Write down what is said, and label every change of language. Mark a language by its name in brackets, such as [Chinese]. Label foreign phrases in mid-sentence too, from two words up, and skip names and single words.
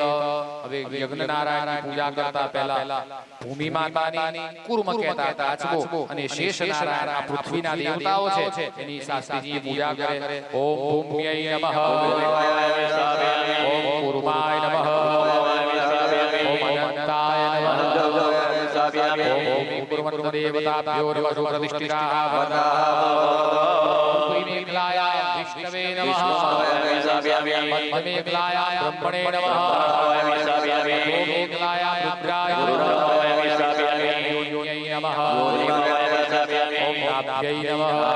[Gujarati] હવે યજ્ઞ નારાયણની પૂજા કરતા પહેલા ભૂમિ માતાની કુર્મ કહેતા હતા આચબો અને શેષ નારાયણ આ પૃથ્વીના દેવતાઓ છે એની શાસ્ત્રીજી પૂજા કરે. [Sanskrit] ओम भूम्यै नमः, ओम कुर्माय नमः, ओम अनंताय नमः, ओम कुर्मन्त देवताभ्यो नमः प्रतिष्ठिताः विष्णवे नमः, मध्यमेकलायां ब्रह्मणे नमः, ओमेकलायां रुद्राय नमः, ओम नाभ्यै नमः,